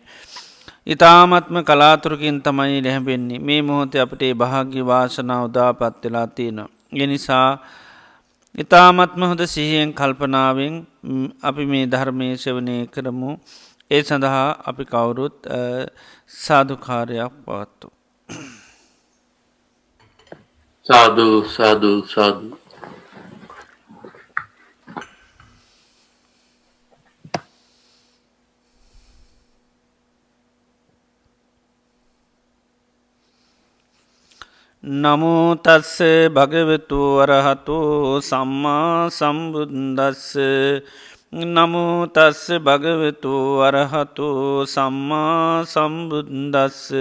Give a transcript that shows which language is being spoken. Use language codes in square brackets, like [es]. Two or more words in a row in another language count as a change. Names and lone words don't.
[si] ඉතාමත්ම කලාතුරකින් තමයි ලැහැබෙන්නේ මේ මොහොතේ අපට භාග්‍ය වාසනා උදාපත් වෙලා තියෙනවා. එනිසා ඉතාමත්ම හොඳ සිහියෙන් කල්පනාවෙන් අපි මේ ධර්මය ශ්‍රවණය කරමු. ඒ සඳහා අපි කවුරුත් සාධකාරයක් පවත්තු. සාදු සාදු සාදු. [pi] නමුතස්ස භගවතු වරහතු සම්මා සම්බුද්දස්ස නමුතස්ස භගවතු වරහතු සම්මා සම්බුද්දස්ස